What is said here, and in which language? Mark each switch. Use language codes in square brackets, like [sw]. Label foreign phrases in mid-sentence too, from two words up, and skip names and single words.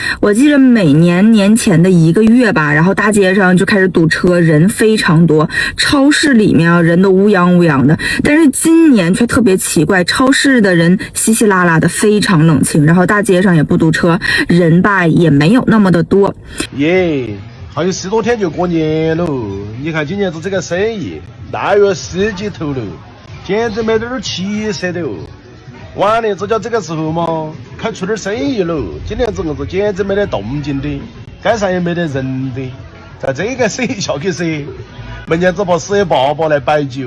[zh] 我記得每年年前的1個月吧，然後大街上就開始堵車，人非常多，超市裡面啊人都烏泱烏泱的。但是今年卻特別奇怪，超市的人稀稀拉拉的，非常冷清，然後大街上也不堵車，人吧也沒有那麼的多。耶，還有10多天就過年了，你看今年子這個生意，2月10幾頭了，簡直沒點氣勢的哦。往年只叫這個時候嘛，開出點生意了，今年這個子簡直沒得動靜的，街上也沒得人的，在這個生意下去噻，明年只怕10爺爸爸來擺酒。